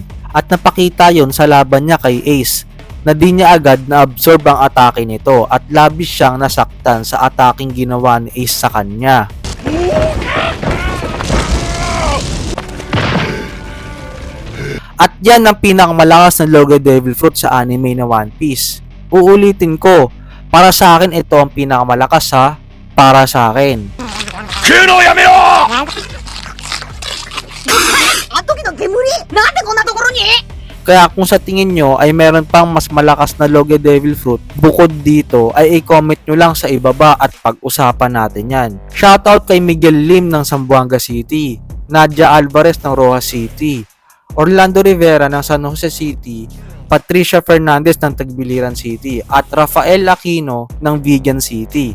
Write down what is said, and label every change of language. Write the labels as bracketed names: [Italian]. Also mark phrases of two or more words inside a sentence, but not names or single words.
[Filipino] At napakita yon sa laban niya kay Ace, na di niya agad na-absorb ang atake nito at labis siyang nasaktan sa ataking ginawa ni Ace sa kanya. At yan ang pinakamalakas na Logo [English] Devil Fruit [Filipino] sa anime na One Piece. Uulitin ko, para sa akin ito ang pinakamalakas ha, para sa akin. [Japanese] 食うのをやめろ。あの時の煙なんでこんなところに [Filipino] Kaya kung sa tingin nyo ay meron pang mas malakas na Logo [English] Devil Fruit [Filipino] bukod dito ay i-comment nyo lang sa ibaba at pag-usapan natin yan. Shoutout kay Miguel Lim ng Zamboanga City, Nadia Alvarez ng Rojas City, Orlando Rivera ng San Jose City, Patricia Fernandez ng Tagbiliran City, at Rafael Aquino ng Vigan City.